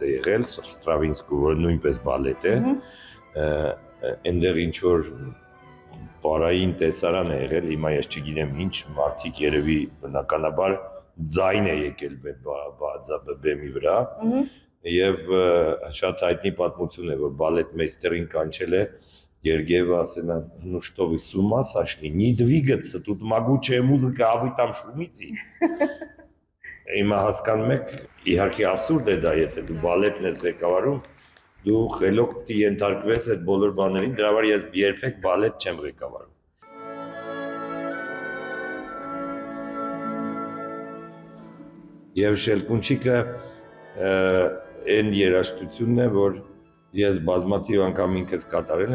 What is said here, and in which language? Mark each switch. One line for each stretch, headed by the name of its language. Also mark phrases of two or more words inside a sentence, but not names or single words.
Armenian: է եղել Ստրավինսկու, որ նույնպես բալետ է, այնտեղ ինչ որ պարային տեսարան է եղել, հիմա ես չգիտեմ ինչ, մարդիկ երևի բնականաբար ձայն է եկել բեմի վրա եւ շատ հայտնի պատմություն է, որ բալետմեյստերին կանչել է Гергиева ասել է,
Russian: ну что вы с ума сошли, не двигаться, тут могучая музыка, а вы там шумите։
Armenian: Հիմա հասկանում եք, իհարկե абսուրդ է դա, եթե դու բալետն ես ղեկավարում, դու խելոք պիտի ենթարկվես այդ բոլոր բաներին, դրա համար ես երբեք բալետ չեմ ղեկավարում։ Եվ Շելկունչիկը այն երաժշտությունն է, որ ես բազմաթիվ անգամ ինքս կատարել